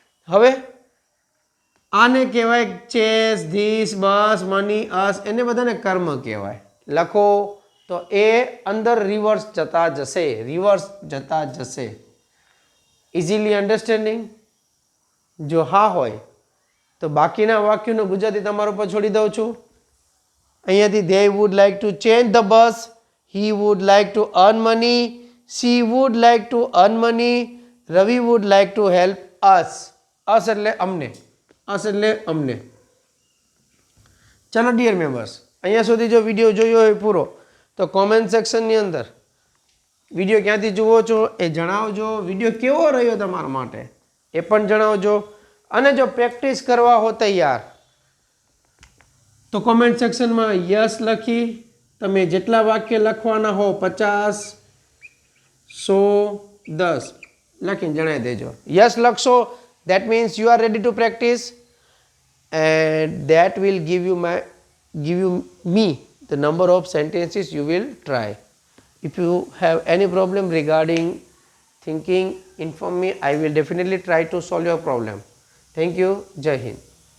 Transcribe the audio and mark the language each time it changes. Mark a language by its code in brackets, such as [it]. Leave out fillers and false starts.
[gu] હવે આને કહેવાય ચેસ, ધીસ, બસ, મની, અસ, એને બધાને કર્મ કહેવાય. લખો તો એ અંદર રિવર્સ જતા જશે, રિવર્સ જતા જશે. [en] Easily understanding? [gu] જો હા હોય તો બાકીના વાક્યોનું ગુજરાતી તમારા ઉપર છોડી દઉં છું. અહીંયાથી [en] they would like to change the bus, he would like to earn money, she would like to earn money, Ravi would like to help us. [gu] us એટલે અમને, us એટલે અમને. ચાલો ડિયર મેમ્બર્સ, અહીંયા સુધી જો વિડીયો જોયો હોય પૂરો તો કોમેન્ટ સેક્શનની અંદર વિડીયો ક્યાંથી જુઓ છો એ જણાવજો. વિડીયો કેવો રહ્યો તમારા માટે એ પણ જણાવજો. અને જો પ્રેક્ટિસ કરવા હો તૈયાર તો કોમેન્ટ સેક્શનમાં યસ લખી તમે જેટલા વાક્ય લખવાના હો 50, 100, 10 લખીને જણાવી દેજો. યસ લખશો [en] that means you are ready to practice and that will give you me the number of sentences you will try. If you have any problem regarding thinking, inform me. I will definitely try to solve your problem. Thank you. Jai Hind.